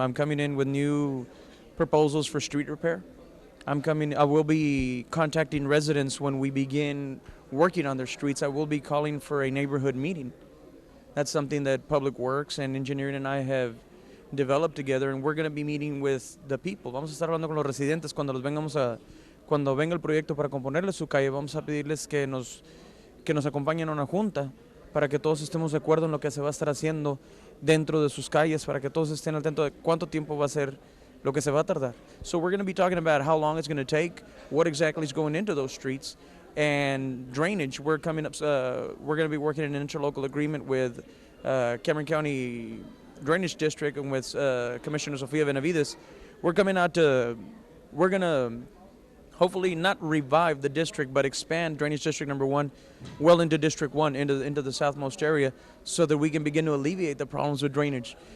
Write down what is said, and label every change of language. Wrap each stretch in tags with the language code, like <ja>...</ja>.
<en>I'm coming in with new proposals for street repair. I will be contacting residents when we begin working on their streets. I will be calling for a neighborhood meeting. That's something that Public Works and Engineering and I have developed together, and we're going to be meeting with the people.</en> <es>Vamos a estar hablando con los residentes cuando venga el proyecto para componerles su calle. Vamos a pedirles que nos acompañen a una junta para que todos estemos de acuerdo en lo que se va a estar haciendo dentro de sus calles, para que todos estén al tanto de cuánto tiempo va a ser lo que se va a tardar.</es> <en>So we're going to be talking about how long it's going to take, what exactly is going into those streets, and drainage. We're going to be working in an interlocal agreement with Cameron County Drainage District and with Commissioner Sofia Benavides. We're going to hopefully not revive the district, but expand Drainage District number 1 well into District 1, into the southmost area, so that we can begin to alleviate the problems with drainage.</en>